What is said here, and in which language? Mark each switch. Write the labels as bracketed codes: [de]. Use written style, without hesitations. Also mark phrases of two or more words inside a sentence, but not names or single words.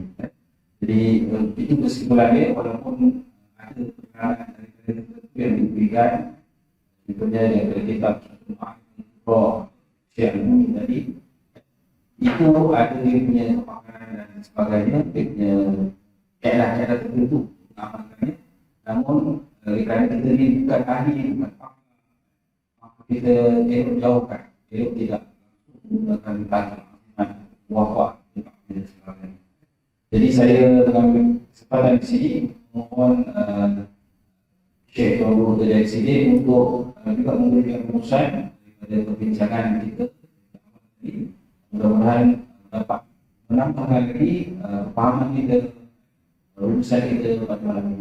[ms] Jadi itu kesimpulannya, walaupun ada penerangan dari yang diberikan contohnya daripada kitab Roh Syekh Al-Muni tadi, itu ada dia punya kepakaran dan sebagainya, dia punya cara-cara tertentu mengamalkannya. Namun kerana kita ni bukan ahli, maka kita elok jauhkan, elok tidak menggunakan kata wafak dan sebagainya. Jadi saya dengan kesempatan di sini mohon Syekh Tuan Guru dari sini untuk juga memberikan rumusan daripada perbincangan kita. Mudah-mudahan dapat menambahkan lagi pemahaman kita, rumusan kita pada malam ini.